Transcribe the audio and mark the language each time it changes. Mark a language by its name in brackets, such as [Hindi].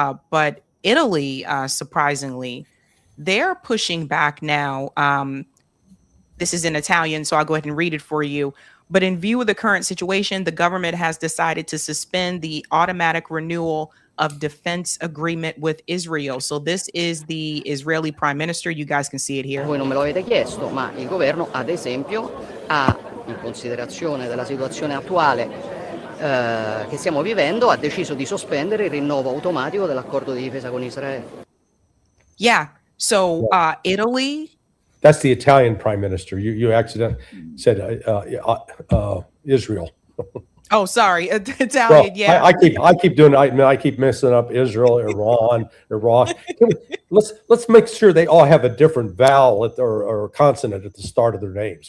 [English] But Italy, surprisingly, they're pushing back now. This is in Italian, so I'll go ahead and read it for you. But in view of the current situation, the government has decided to suspend the automatic renewal of defense agreement with Israel. So this is the Israeli prime minister. You guys can see it here. [Italian] Voi non me lo avete chiesto, ma il governo, ad esempio, in considerazione della situazione attuale che stiamo vivendo, ha deciso di sospendere il rinnovo automatico dell'accordo di difesa con Israele. [English] Yeah. So Italy. That's the Italian prime minister. You accidentally said Israel. Oh, sorry, Italian. Well, yeah, I keep doing. I keep messing up Israel, Iran, Iraq. Let's make sure they all have a different vowel or consonant at the start of their names.